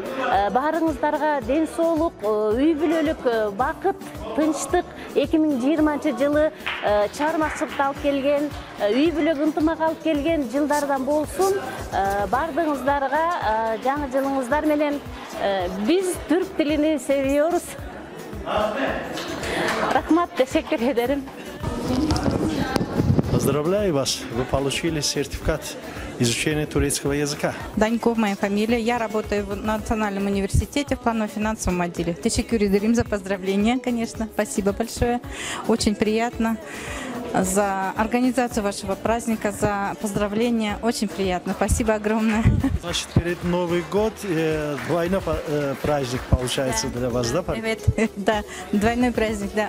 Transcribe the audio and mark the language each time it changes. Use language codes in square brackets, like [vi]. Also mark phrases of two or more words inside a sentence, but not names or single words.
[ky] Баарыңыздарга ден соолук, үй бүлөлүк бакыт, тынчтык 2020 жылы чыгармачылыкты алып келген, үй бүлөк ынтымак алып келген жылдардан болсун. Бардыгыңыздарга жаңы жылыңыздар менен [tr] biz Türk dilini seviyoruz. [ky] Рахмат, [tr] teşekkür ederim. [ru] Поздравляю вас, вы получили сертификат изучения турецкого языка. Даньков моя фамилия. Я работаю в Национальном университете в планово-финансовом отделе. [tr] Teşekkür ederim [ru] за поздравления, конечно. Спасибо большое. Очень приятно за организацию вашего праздника, за поздравления. Очень приятно. Спасибо огромное. Значит, перед Новый год двойной праздник получается для вас, да? Да, двойной праздник, да.